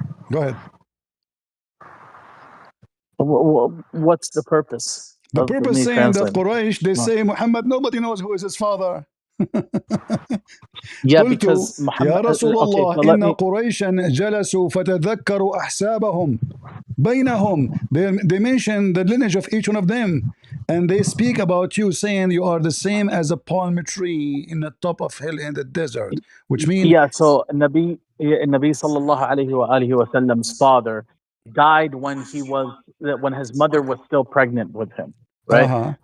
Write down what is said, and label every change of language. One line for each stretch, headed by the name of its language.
English: Go ahead. What's the purpose? The purpose saying that Quraysh, they say Muhammad, nobody knows who is his father. Yeah, because Muhammad,
Arabic: يا رسول الله إن قريشا جلسوا فتذكروا أحسابهم بينهم.
English: They mention the lineage of each one of them, and they speak about you, saying you are the same as a palm tree in the top of hill in the desert, which means so Nabi sallallahu alayhi wa sallam's father died when his mother was still pregnant with him, right?